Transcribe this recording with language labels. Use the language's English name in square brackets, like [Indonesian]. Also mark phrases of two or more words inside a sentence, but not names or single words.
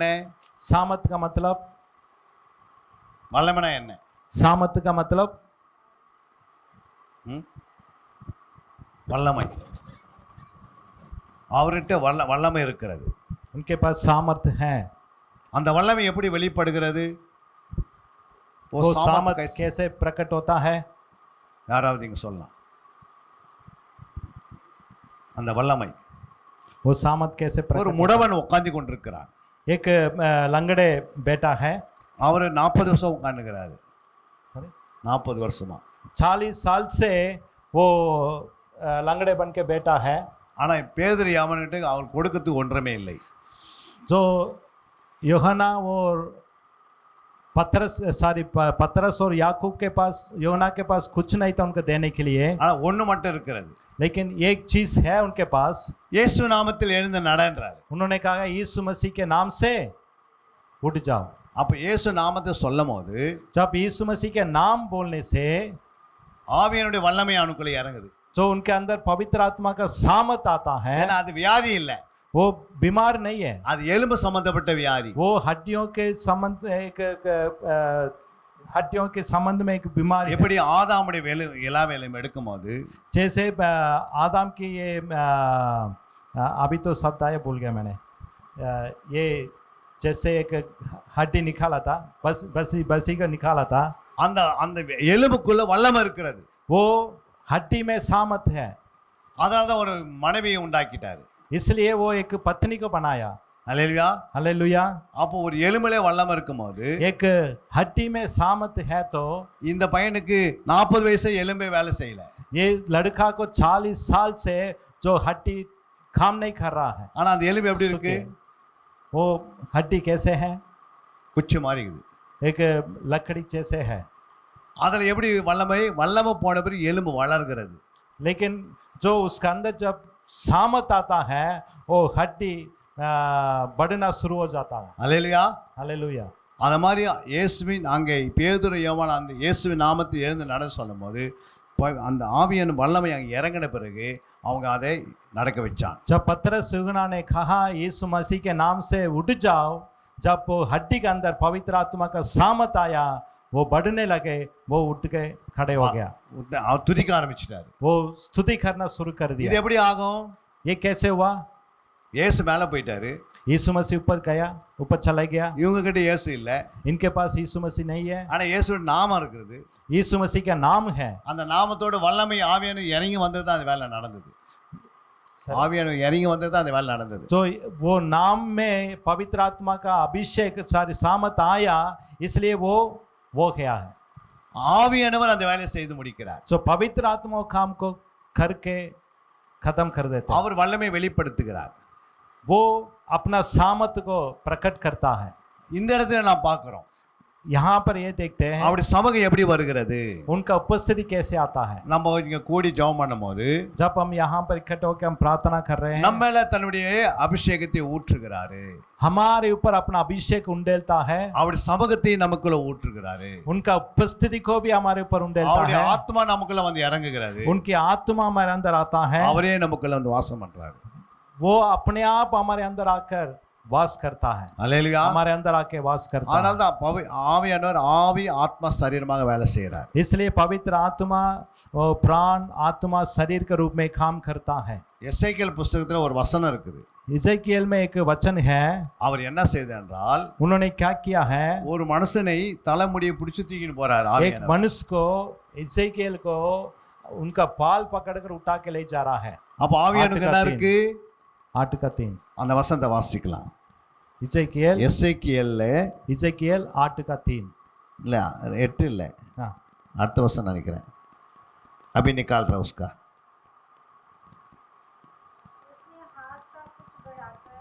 [Hindi] सामर्थ का मतलब, [Tamil] வல்லமைனா என்ன? [Hindi] सामर्थ का मतलब [Tamil] ம்? வல்லமை. அவர்கிட்ட வல்லமை இருக்கிறது. [Hindi] उनके पास सामर्थ है। [Tamil] அந்த வல்லமை எப்படி வெளிப்படுகிறது? [Hindi] वो सामर्थ कैसे प्रकट होता है? [Tamil] யாராவது இங்க சொல்லலாம். அந்த வல்லமை. [Hindi] वो सामर्थ कैसे [Tamil] ஒரு [Hindi] प्रकट? [Tamil] முடவன் உட்கார்ந்து கொண்டிருக்கிறான். [Hindi] एक लंगड़े बेटा है, [Tamil] அவர் 40 வருஷம் உட்கார்ந்துக்கிறாரு. [English] Sorry? [Tamil] 40 வருஷமா. [Hindi] 40 साल से वो लंगड़े बन के बेटा है। [Tamil] ஆனா பேதுரு அவன்கிட்ட அவன் கொடுக்கிறதுக்கு ஒன்றுமே இல்லை. [Hindi] जो यूहन्ना और पतरस और याकूब के पास, यूहन्ना के पास कुछ नहीं था उनको देने के लिए, [Tamil] ஆனா ஒண்ணு மட்டும் இருக்கிறது. [Hindi] लेकिन एक चीज है उनके पास। [Tamil] இயேசு நாமத்தில் எழுந்து நடன்றாரு. [Hindi] उन्होंने कहा यीशु मसीह के नाम से उठ जाओ। [Tamil] அப்ப இயேசு நாமத்தை சொல்லும்போது [Hindi] जब यीशु मसीह के नाम बोलने से [Tamil] ஆவியானுடைய வல்லமை அவனுக்குள்ள இறங்குது. [Hindi] जो उनके अंदर पवित्र आत्मा का सामर्थ आता है, [Tamil] ஏன்னா அது வியாதி இல்ல, [Hindi] वो बीमार नहीं है, [Tamil] அது எலும்பு சம்பந்தப்பட்ட வியாதி. [Hindi] वो हड्डियों के संबंध हड्डियों के संबंध में एक बीमारी है। [Tamil] எப்படி ஆதாமுடைய இலாவேலம் எடுக்கும்போது [Hindi] जैसे आदम की ये अभी तो शब्द आया भूल गया मैंने, ये जैसे एक हड्डी निकाला था, बसी का निकाला था, [Tamil] அந்த அந்த எலும்புக்குள்ள वल्लम இருக்கிறது. [Hindi] वो हड्डी में सामर्थ है, [Tamil] அதனால தான் ஒரு மனைவியை உண்டாக்கிட்டாரு. [Hindi] इसलिए वो एक पत्नी को बनाया। [Tamil] அல்லேலூயா. [Hindi] हालेलुया। [Tamil] அப்போ ஒரு எலும்பிலே வல்லம் இருக்கும்போது [Hindi] एक हड्डी में सामर्थ है तो [Tamil] இந்த பையனுக்கு 40 வயசு எலும்பே வேலை செய்யல. [Hindi] ये लड़का को 40 साल से जो हड्डी काम नहीं कर रहा है। [Tamil] ஆனா அந்த எலும்பு எப்படி இருக்கு? [Hindi] वो हड्डी कैसे है? [Tamil] குச்சி மாதிரி இருக்குது. [Hindi] एक लकड़ी जैसे है, [Tamil] அதுல எப்படி வல்லமை போன பிறகு எலும்பு வளர்கிறது. [Hindi] लेकिन जो उसका अंदर जब सामर्थ आता है वो हड्डी बढ़ना शुरू हो जाता है। [Tamil] அல்லேலூயா. [Hindi] हालेलुया। [Tamil] அந்த மாதிரி இயேசுவின் அங்கே பேதுரு யோவான் அந்த இயேசுவின் நாமத்தில் எழுந்து நட சொல்லும்போது அந்த ஆவியின் வல்லமை அங்கே இறங்கின பிறகு அவங்க அதை நடக்க வச்சான். [Hindi] जब पतरस यूहन्ना ने कहा यीशु मसीह के नाम से उठ जाओ, जब वो हड्डी के अंदर पवित्र आत्मा का सामर्थ आया, वो बढ़ने लगे, वो उठ के खड़े हो गया, [Tamil] அவர் துதிக்க ஆரம்பிச்சிட்டாரு. [Hindi] वो स्तुति करना शुरू कर [Tamil] இது [Hindi] दिया। [Tamil] எப்படி ஆகும்? [Hindi] ये कैसे हुआ? [Tamil] இயேசு மேலே போயிட்டாரு, [Hindi] यीशु मसीह ऊपर गया, ऊपर चला गया, [Tamil] இவங்க கிட்ட இயேசு இல்லை, [Hindi] इनके पास यीशु मसीह नहीं है, [Tamil] ஆனா இயேசுவோட நாமம் இருக்குது. [Hindi] यीशु मसीह का नाम है। [Tamil] அந்த நாமத்தோட வல்லமை ஆவியான இறங்கி வந்தது தான் அந்த வேலை நடந்தது. ஆவியான இறங்கி வந்தது தான் அந்த வேலை நடந்தது. [Hindi] जो वो नाम में पवित्र आत्मा का अभिषेक सारी सामर्थ आया, इसलिए वो गया है। [Tamil] ஆவியானவர் அந்த வேலையை செய்து முடிக்கிறார். [Hindi] जो पवित्र आत्मा काम को करके खत्म कर देते हैं, [Tamil] அவர் வல்லமை வெளிப்படுத்துகிறார். [Hindi] वो अपना सामर्थ को प्रकट करता है। [Tamil] இந்த இடத்துல நான் பார்க்கிறோம் [Hindi] यहाँ पर ये देखते हैं [Tamil] அவருடைய சமூகம் எப்படி வருகிறது. [Hindi] उनका उपस्थिति कैसे आता है। [Tamil] நம்ம இங்க கூடி ஜெபம் பண்ணும்போது [Hindi] जब हम यहाँ पर इकट्ठे होकर हम प्रार्थना कर रहे हैं, [Tamil] நம்ம மேல தன்னுடைய அபிஷேகத்தை ஊற்றுகிறாரு. [Hindi] हमारे ऊपर अपना अभिषेक उंडेलता है, [Tamil] அவருடைய சமூகத்தை நமக்குள்ள ஊற்றுகிறாரு. [Hindi] उनका उपस्थिति को भी हमारे ऊपर उंडेलता [Tamil] அவருடைய [Hindi] है, [Tamil] ஆத்மா நமக்குள்ள வந்து இறங்குகிறது. [Hindi] उनकी आत्मा हमारे अंदर आता है, [Tamil] அவரே நமக்குள்ள வந்து வாசம் பண்றாரு. [Hindi] वो अपने आप हमारे अंदर आकर वास करता है, [Tamil] அல்லேலூயா. [Hindi] हमारे अंदर आके वास करता [Tamil] அதனால [Hindi] है। [Tamil] தான் ஆவியானவர் ஆவி ஆத்மா சரீரமாக வேலை செய்கிறார். [Hindi] इसलिए पवित्र आत्मा और प्राण आत्मा शरीर के रूप में काम करता है। [Tamil] எசேக்கியேல் புத்தகத்துல ஒரு வசனம் இருக்குது. [Hindi] इज़ेकिएल में एक वचन है, [Tamil] அவர் என்ன செய்தார் என்றால் [Hindi] उन्होंने क्या किया है, [Tamil] ஒரு மனுஷனை தலைமுடியை பிடிச்சு தூக்கிட்டு போறாரு [Hindi] एक [Tamil] ஆவியானவர். [Hindi] मनुष्य को, इज़ेकिएल को उनका बाल पकड़कर उठा के ले जा रहा है। [Tamil] அப்ப ஆவியானவர் என்ன இருக்கு? [Hindi] 8 का 3 [Tamil] அந்த வசனத்தை வாசிக்கலாம். [Hindi] इज़ेकिएल [Tamil] எசேக்கியேல்ல [Hindi] 8 का 3 [Tamil] இல்ல 8 இல்ல [Hindi] हाँ, [Tamil] அடுத்த வசனம் நினைக்கிறேன். [Hindi] अभी निकाल रहा उसका. उसने हाथ सा कुछ बढ़ाकर